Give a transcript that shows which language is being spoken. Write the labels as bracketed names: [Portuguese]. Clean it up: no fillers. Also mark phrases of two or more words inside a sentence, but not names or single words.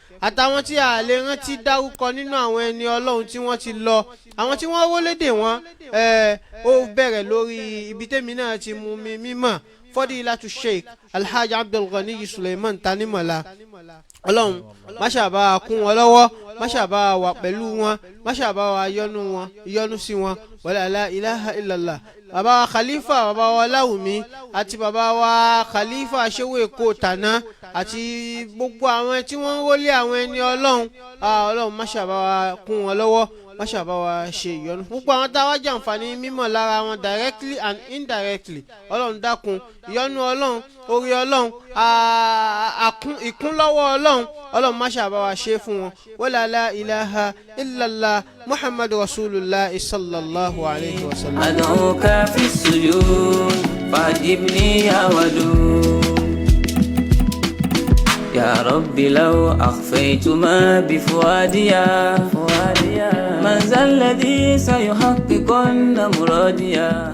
[Yoruba] àtàwọn tí a lè rántí dárúkọ nínú àwọn ẹni ọlọ́run tí wọ́n ti lọ àwọn tí wọ́n wọlédè wọn ó bẹ̀rẹ̀ lórí ibi tẹ́mi náà ti mú mi mímọ̀ Fadilatu Sheikh Alhaji Abdul Ghani Suleiman Tanimola ọlọ́run má ṣàbá kún wọn lọ́wọ́ má ṣàbá wà pẹ̀lú wọn má ṣàbá wa yọ́nú sí wọn [Arabic] ولا لا إله إلا الله. [Yoruba] bàbá wa Khalifa bàbá wa Láwùmí àti bàbá wa Khalifa Shehu Èkó tàná àti gbogbo àwọn tí wọ́n ń wọlé àwọn ẹni ọlọ́run má ṣàbá wa kún wọn lọ́wọ́ má ṣàbá wa ṣe ìyọ́nú púpọ̀ àwọn tá a wá jàǹfààní mímọ̀ lára wọn [English] directly and indirectly [Yoruba] ọlọ́run dákun ìyọ́nú ọlọ́run orí ọlọ́run ìkúnlọ́wọ́ ọlọ́run má ṣàbá wa ṣe fún wọn [Arabic] ولا لا إله إلا الله محمد رسول الله صلى الله عليه وسلم. أدعوك في سجود فأجبني يا ودود يا ربي لو أخفيت ما بفؤادي من ذا الذي سيحققن مرادي.